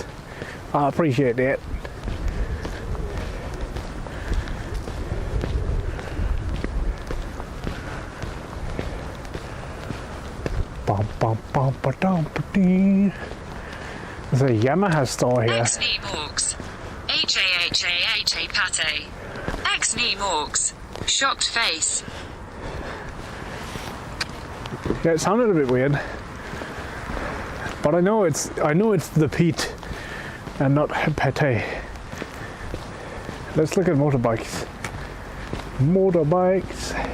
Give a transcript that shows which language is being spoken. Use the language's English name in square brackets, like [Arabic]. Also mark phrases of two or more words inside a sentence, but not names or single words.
[English] I appreciate it. Bum bum bum ba dum ba dee. There's a Yamaha store here. XD Morgs. H-A-H-A-H-A Pate. XD Morgs. Shocked face. Yeah, it sounded a bit weird. But I know it's the Pete and not Pate. Let's look at motorbikes. Motorbikes.